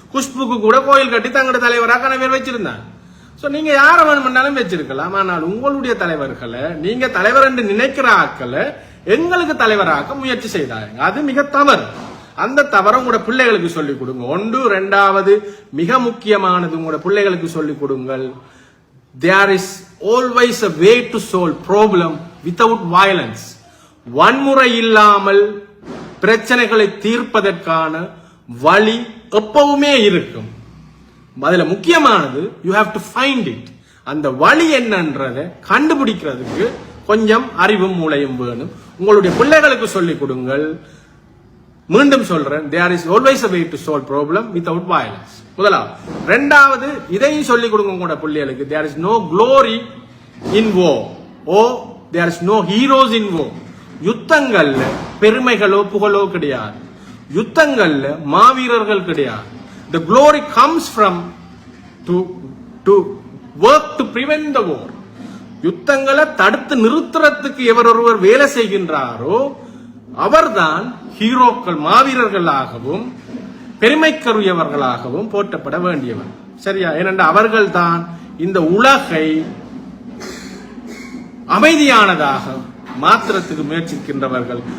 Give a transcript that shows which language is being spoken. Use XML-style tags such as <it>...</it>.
<ta>குஷ்புக்கு கூட கோயில் கட்டி தங்களோட தலைவராக கன பேர் வச்சிருந்தாங்க. சோ நீங்க யார வேணும்னாலும் வச்சிருக்கலாம். ஆனால் உங்களுடைய தலைவர்களை நீங்க தலைவர் என்று நினைக்கிற ஆட்களை எங்களுக்கு தலைவராக்க முயற்சி செய்தாங்க. அது மிக தவறு. அந்த தவறை உங்களோட பிள்ளைகளுக்கு சொல்லிக் கொடுங்க. ஒன்று. இரண்டாவது மிக முக்கியமானது, உங்களோட பிள்ளைகளுக்கு சொல்லிக் கொடுங்கள்.</ta> <en>There is always a way to solve problem without violence.</en> <ta>வன்முறை இல்லாமல் பிரச்சனைகளை தீர்ப்பதற்கான வழி எப்பவுமே இருக்கும். அதுல முக்கியமானது</ta> <en>you have to find it.</en> <ta>அந்த வழி என்னன்றதை கண்டுபிடிக்கிறதுக்கு கொஞ்சம் அறிவும் மூளையும் வேணும். உங்களுடைய பிள்ளைகளுக்கு சொல்லிக் கொடுங்கள். மீண்டும் சொல்றேன்,</ta> <en>there is always a way to solve problem without violence.</en> <ta>முதலாவது. இரண்டாவது, இதையும் சொல்லிக் கொடுங்க உங்களோட பிள்ளைகளுக்கு.</ta> <en>there is no glory in war or there is no heroes in war.</en> <ta>யுத்தங்கள்ல பெருமைகளோ புகழோ கிடையாது. யுத்தங்கள்ல மாவீரர்கள் கிடையாது.</ta> <en>the glory comes from to work to prevent the war.</en> <ta>யுத்தங்களை தடுத்து நிறுத்துறதுக்கு எவர் ஒருவர் வேலை செய்கின்றாரோ அவர்தான் ஹீரோக்கள், மாவீரர்களாகவும் பெருமைக்கருயவர்களாகவும் போற்றப்பட வேண்டியவர். சரியா? ஏனென்றால் அவர்கள் தான் இந்த உலகை அமைதியானதாக மாத்திரத்துக்கு முயற்சிக்கின்றவர்கள்.</ta>